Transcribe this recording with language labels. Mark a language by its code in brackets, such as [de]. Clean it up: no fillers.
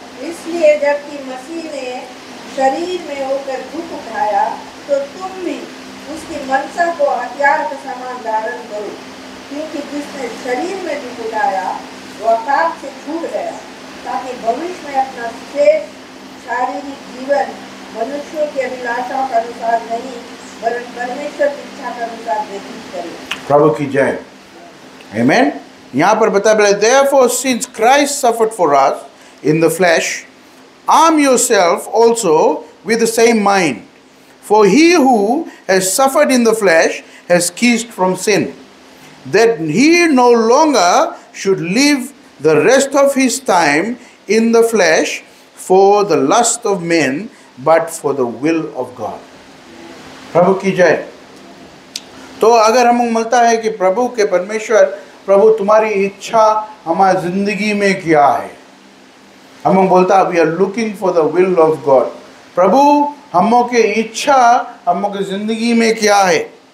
[hi] इसलिए जबकि मसीह ने शरीर में होकर दुख उठाया, तो तुम भी उसकी मनसा को हथियार के समान धारण करो, क्योंकि जिसने शरीर में दुख उठाया वह पाप से छूट गया, ताकि भविष्य में अपना शेष शारीरिक जीवन मनुष्यों की अभिलाषाओं के अनुसार नहीं, वरन परमेश्वर की इच्छा के अनुसार व्यतीत करे। प्रभु की जय। आमीन। यहाँ पर बताया, [en] therefore since Christ suffered for us in the flesh, arm yourself also with the same mind, for he who has suffered in the flesh has ceased from sin, that he no longer should live the rest of his time in the flesh for the lust of men, but for the will of God. [hi] प्रभु की जय। तो अगर हम मिलता है कि प्रभु के परमेश्वर, प्रभु तुम्हारी इच्छा हमारी जिंदगी में क्या है, हम बोलता है [en] We are looking for the will of God. [hi] प्रभु हमों के इच्छा हमों की जिंदगी में क्या है।